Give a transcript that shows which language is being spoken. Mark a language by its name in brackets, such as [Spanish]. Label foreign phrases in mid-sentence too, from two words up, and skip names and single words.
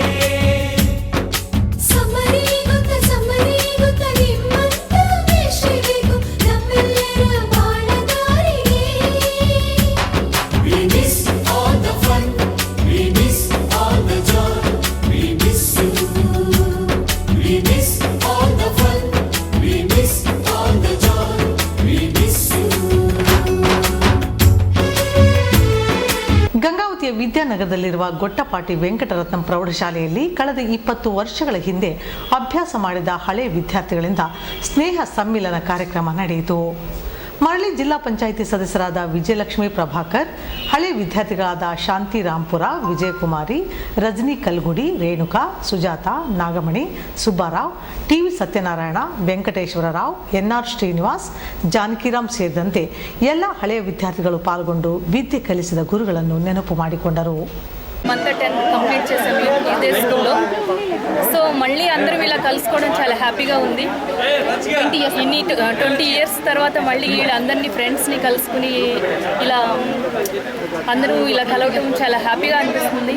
[Kannada] ಸಮರಿ ಗೊತ್ತಾ ನಿಮ್ಮಂತ ಮೇಷ್ಟ್ರೆ ಬೇಕು ನಮ್ಮೆಲ್ಲರ ಬಾಳಗಾರಿಗೆ. [English] We miss all the fun, we miss all the joy, we miss you. We miss all the fun, we miss all the joy, we miss you. [Kannada] ಗಂಗಾವತಿಯ ವಿದ್ಯಾನಗರದಲ್ಲಿರುವ ಗೊಟ್ಟಪಾಟಿ ವೆಂಕಟರತ್ನಂ ಪ್ರೌಢಶಾಲೆಯಲ್ಲಿ ಕಳೆದ 20 ವರ್ಷಗಳ ಹಿಂದೆ ಅಭ್ಯಾಸ ಮಾಡಿದ ಹಳೆಯ ವಿದ್ಯಾರ್ಥಿಗಳಿಂದ ಸ್ನೇಹ ಸಮ್ಮಿಲನ ಕಾರ್ಯಕ್ರಮ ನಡೆಯಿತು. ಮರಳಿ ಜಿಲ್ಲಾ ಪಂಚಾಯಿತಿ ಸದಸ್ಯರಾದ ವಿಜಯಲಕ್ಷ್ಮಿ ಪ್ರಭಾಕರ್, ಹಳೆ ವಿದ್ಯಾರ್ಥಿಗಳಾದ ಶಾಂತಿ ರಾಂಪುರ, ವಿಜಯಕುಮಾರಿ, ರಜನಿ ಕಲ್ಗುಡಿ, ರೇಣುಕಾ, ಸುಜಾತ, ನಾಗಮಣಿ, ಸುಬ್ಬಾರಾವ್, ಟಿವಿ ಸತ್ಯನಾರಾಯಣ, ವೆಂಕಟೇಶ್ವರ ರಾವ್, ಎನ್ಆರ್ ಶ್ರೀನಿವಾಸ್, ಜಾನಕಿರಾಮ್ ಸೇರಿದಂತೆ ಎಲ್ಲ ಹಳೆಯ ವಿದ್ಯಾರ್ಥಿಗಳು ಪಾಲ್ಗೊಂಡು ವಿದ್ಯೆ ಕಲಿಸಿದ ಗುರುಗಳನ್ನು ನೆನಪು ಮಾಡಿಕೊಂಡರು. [Telugu] మంత్ 10th కంప్లీట్ చేసాము ఇదే స్కూల్లో. సో మళ్ళీ అందరం ఇలా కలుసుకోవడం చాలా హ్యాపీగా ఉంది. 20 ఇయర్స్ తర్వాత మళ్ళీ వీళ్ళందరినీ ఫ్రెండ్స్ని కలుసుకుని ఇలా అందరూ ఇలా కలవటం చాలా హ్యాపీగా అనిపిస్తుంది.